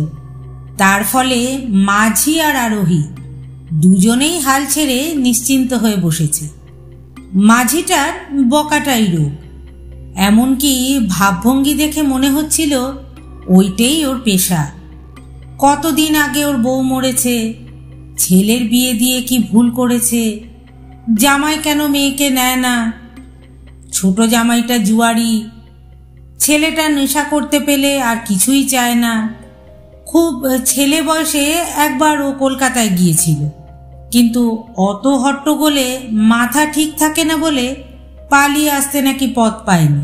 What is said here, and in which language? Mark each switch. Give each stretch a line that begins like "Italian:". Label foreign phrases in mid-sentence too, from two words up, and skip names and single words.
Bangla: তার ফলে মাঝি আর আরোহী দুজনেই হাল ছেড়ে নিশ্চিন্ত হয়ে বসেছে। মাঝিটার বকাটাই রোগ, এমনকি ভাবভঙ্গি দেখে মনে হচ্ছিল ওইটাই ওর পেশা। কতদিন আগে ওর बউ मरेছে, ছেলের বিয়ে দিয়ে কি ভুল করেছে, জামাই কেন মেয়েকে নেয় না, ছোট জামাইটা জুয়ারি, ছেলেটা নেশা করতে পেলে আর কিছুই চায় না। খুব ছেলে বয়সে একবার ও কলকাতায় গিয়েছিল, কিন্তু অত হট্টগোলে মাথা ঠিক থাকে না বলে পালিয়ে আসতে নাকি পথ পায়নি।